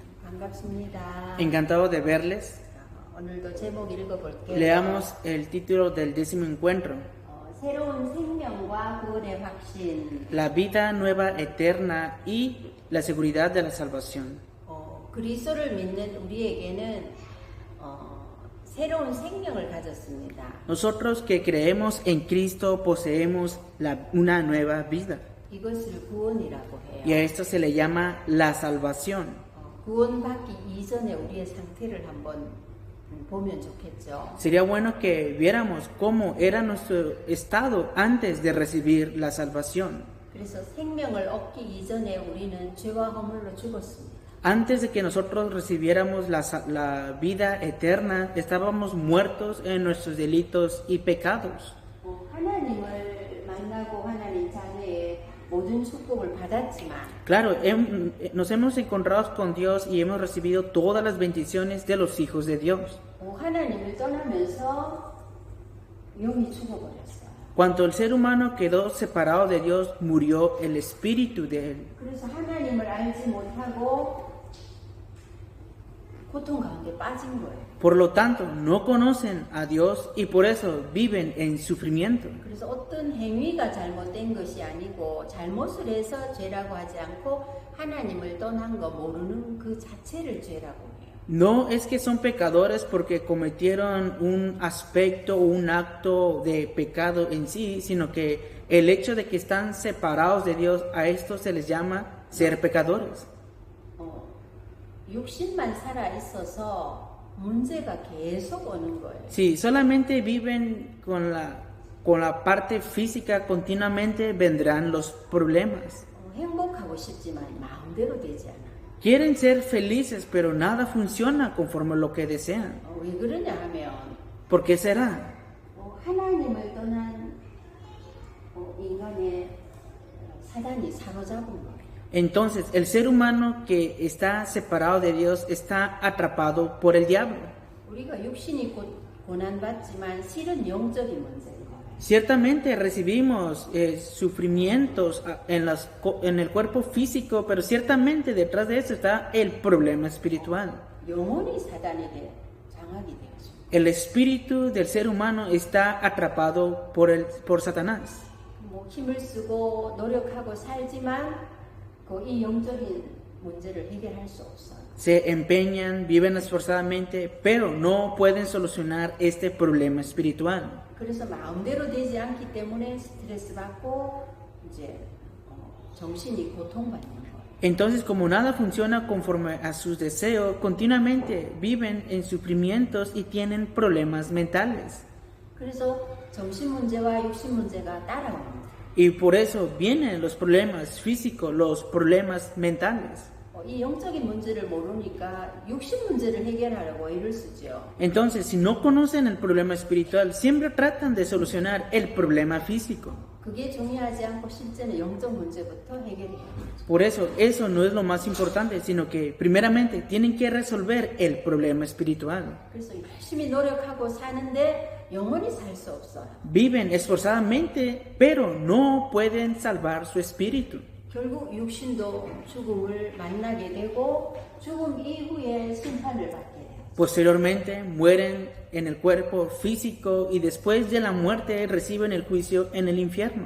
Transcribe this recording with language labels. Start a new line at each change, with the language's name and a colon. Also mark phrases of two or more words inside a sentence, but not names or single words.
Korean: 반갑습니다.
Spanish: Encantado de verles.
Korean: 오늘도 제목 읽어볼게요.
Spanish: Leamos el título del 10º encuentro.
Korean: 새로운 생명과 구원의 확신.
Spanish: La vida nueva eterna y la seguridad de la salvación.
Korean: 그리스도를 믿는 우리에게는 새로운 생명을 가졌습니다.
Spanish: Nosotros que creemos en Cristo poseemos una nueva vida.
Korean: 이것을 구원이라고 해요.
Spanish: Y a esto se le llama la salvación.
Korean: 구원받기 이전에 우리의 상태를 한번 보면 좋겠죠.
Spanish: Sería bueno que viéramos cómo era nuestro estado antes de recibir la salvación.
Korean: 그래서 생명을 얻기 이전에 우리는 죄와 허물로 죽었습니다.
Spanish: Antes de que nosotros recibiéramos la vida eterna, estábamos muertos en nuestros delitos y pecados.
Korean: 하나님을 만나고 하나님 자녀의 모든 축복을 받았지만
Spanish: Claro, nos hemos encontrado con Dios y hemos recibido todas las bendiciones de los hijos de Dios.
Korean: 하나님을 떠나면서 영이 죽어버렸어요.
Spanish: Cuando el ser humano quedó separado de Dios, murió el espíritu de él.
Korean: 그래서 하나님을 알지 못하고 고통 가운데 빠진 거예요.
Spanish: Por lo tanto, no conocen a Dios y por eso viven en sufrimiento.
Korean: 그래서 어떤 행위가 잘못된 것이 아니고 잘못을 해서 죄라고 하지 않고 하나님을 떠난 거 모르는 그 자체를 죄라고 해요.
Spanish: No es que son pecadores porque cometieron un aspecto o un acto de pecado en sí, sino que el hecho de que están separados de Dios, a esto se les llama ser pecadores.
Korean: 육신만 살아 있어서 문제가 계속 오는 거예요.
Spanish: Si solamente viven con la parte física, continuamente vendrán los problemas.
Korean: 행복하고 싶지만 마음대로 되지 않아요.
Spanish: Quieren ser felices, pero nada funciona conforme lo que desean.
Korean: 왜 그러냐 하면
Spanish: ¿Por qué será?
Korean: 하나님을 떠난 인간의 사단이 사로잡은 거예요.
Spanish: Entonces, el ser humano que está separado de Dios está atrapado por el diablo.
Korean: 우리가 육신이 고난받지만 실은 영적인 문제인 거예요.
Spanish: Ciertamente recibimos sufrimientos en el cuerpo físico, pero ciertamente detrás de eso está el problema espiritual.
Korean: 영혼이 사단에게 장악이 되었습니다.
Spanish: El espíritu del ser humano está atrapado por Satanás.
Korean: 힘을 쓰고 노력하고 살지만 이 영적인 문제를 해결할 수 없어요.
Spanish: Se empeñan, viven esforzadamente, pero no pueden solucionar este problema espiritual.
Korean: 그래서 마음대로 되지 않기 때문에 스트레스 받고 이제 정신이 고통받는 거예요.
Spanish: Entonces, como nada funciona conforme a sus deseos, continuamente viven en sufrimientos y tienen problemas mentales.
Korean: 그래서 정신 문제와 육신 문제가 따라옵니다.
Spanish: Y por eso vienen los problemas físicos, los problemas mentales.
Korean: 이 영적인 문제를 모르니까 육신 문제를 해결하려고 애를 쓰죠.
Spanish: Entonces, si no conocen el problema espiritual, siempre tratan de solucionar el problema físico.
Korean: 그게 중요하지 않고 실제는 영적 문제부터 해결해야 돼요.
Spanish: Por eso no es lo más importante, sino que primeramente tienen que resolver el problema espiritual.
Korean: 그래서 열심히 노력하고 사는데 영원히 살 수 없어요.
Spanish: Viven esforzadamente, pero no pueden salvar su espíritu.
Korean: 결국 육신도 죽음을 만나게 되고 죽음 이후에 심판을 받게 돼요.
Spanish: Posteriormente mueren en el cuerpo físico y después de la muerte reciben el juicio en el infierno.